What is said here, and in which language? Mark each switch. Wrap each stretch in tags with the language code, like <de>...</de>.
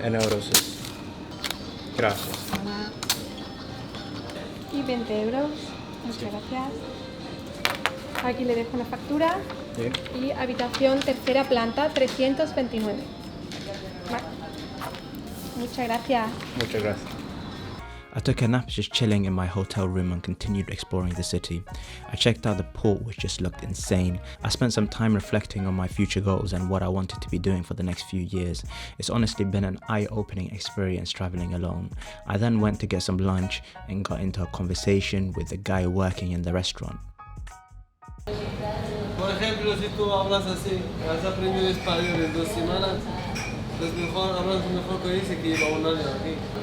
<es>En euros. Gracias. Y 20 euros. Muchas gracias. Aquí le dejo una factura. Sí. Y habitación tercera planta 329. Vale. Muchas gracias. Muchas gracias.</es> <en>I took a nap just chilling in my hotel room and continued exploring the city. I checked out the port, which just looked insane. I spent some time reflecting on my future goals and what I wanted to be doing for the next few years. It's honestly been an eye-opening experience traveling alone. I then went to get some lunch and got into a conversation with the guy working in the restaurant.</en> <es>Por ejemplo, si tú hablas así, has aprendido español en 2 semanas, pues mejor hablas mejor que dice que lleva 1 año aquí.</es>